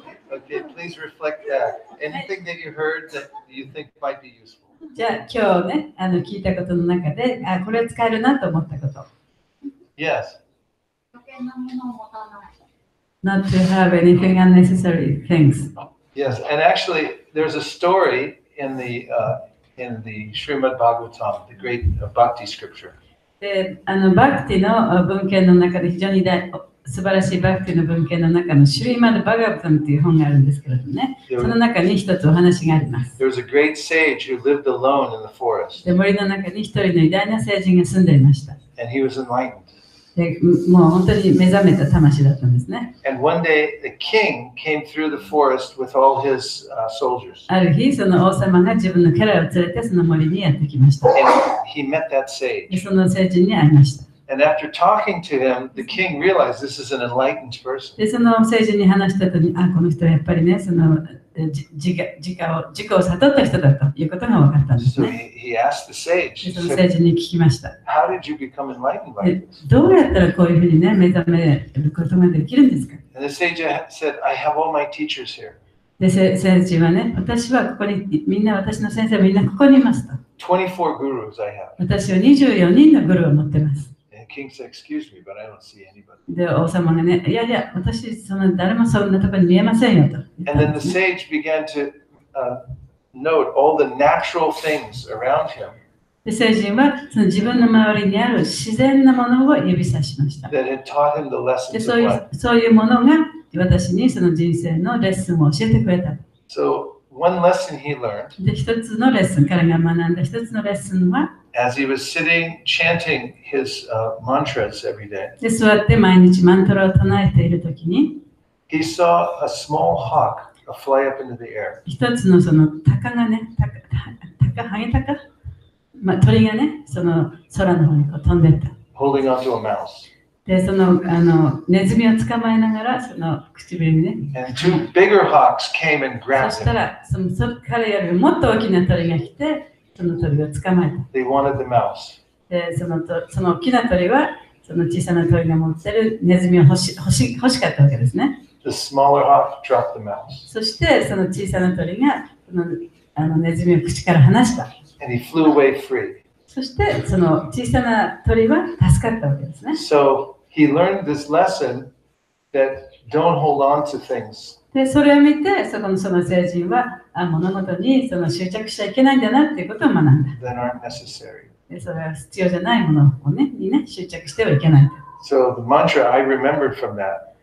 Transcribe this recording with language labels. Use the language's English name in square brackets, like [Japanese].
[English] Okay, please reflect back. Anything that you heard that you think might be useful. [Japanese] じゃあ、今日ね、聞いたことの中で、これ使えるなと思ったこと。 [English] Yes. [Japanese] 余計なものを持たない。 [English] Not to have anything unnecessary things. Yes, and actually, there's a story in the Srimad Bhagavatam, the great bhakti scripture. [Japanese] で、バクティの文献の中で非常に素晴らしいバクティの文献の中のシュリーマド・バガバタンという本があるんですけれどもね、その中に一つお話があります。 [English] There was a great sage who lived alone in the forest, [Japanese] で、森の中に一人の偉大な聖人が住んでいました。 [English] and he was enlightened. [Japanese] で、もう本当に目覚めた魂だったんですね。 [English] And one day, the king came through the forest with all his soldiers. [Japanese] ある日、その王様が自分の家来を連れてその森にやってきました。 [English] And he met that [Japanese] で、 [English] sage. [Japanese] その聖人に会いました。 [English] And after talking to him, the king realized this is an enlightened person. [Japanese] で、その聖人に話した後に、この人はやっぱりね、その自己を悟った人だということが分かったんです [English] So [Japanese] ね。 [English] he asked the sage, [Japanese] で、 [English] he [Japanese] その [English] said, [Japanese] 聖人に聞きました。 [English] how did you become enlightened by [Japanese] で [English] this? [Japanese] どうやったらこういうふうにね、目覚めることができるんですか？ [English] And the sage said, I have all my teachers here. [Japanese] で、聖人はね、私はここに、みんな私の先生はみんなここにいますと。 [English] 24 gurus I have. [Japanese] 私は24人のグルーを持ってます。 [English] And the king said, excuse me, but I don't see anybody. [Japanese] で、王様がね、いやいや、私、誰もそんなところに見えませんよと言った [English] And [Japanese] ん [English] then [Japanese] で [English] the [Japanese] すね。 [English] sage began to note all the natural things around him [Japanese] で、聖人はその自分の周りにある自然なものを指さしました。 [English] that had taught him the [Japanese] で、 [English] lessons [Japanese] そうい [English] of life. [Japanese] うものが私にその人生のレッスンを教えてくれた。 [English] So one lesson he learned [Japanese] で、一つのレッスン、彼が学んだ一つのレッスンは、 [English] as he was sitting chanting his mantras every day, [Japanese] で、座って毎日マントラを唱えているときに、 [English] he saw a small hawk fly up into the air. [Japanese] 一つのその鷹がね、ハゲタカ、鳥がね、その空の方にこう飛んでった。 [English] holding onto a mouse. [Japanese] で、そのネズミを捕まえながら、その唇にね、 [English] And two bigger hawks came and [Japanese] そ [English] grabbed [Japanese] した [English] him. [Japanese] ら彼よりもっと大きな鳥が来て、その鳥を捕まえた。 [English] They wanted the mouse. [Japanese] で、その大きな鳥は、その小さな鳥が持ってるネズミを欲しかったわけですね。 [English] The smaller hawk dropped the mouse. [Japanese] そして、その小さな鳥がそのネズミを口から離した。 [English] And he flew away free. [Japanese] そして、その小さな鳥は助かったわけですね。 [English] So he learned this lesson that don't hold on to things. [Japanese] で、それを見て、その聖人は物事にその執着しちゃいけないんだなっていうことを学んだ。 [English] That aren't necessary. [Japanese] で、それは必要じゃないものをにね、執着してはいけない。 [English] So the mantra I remembered from that,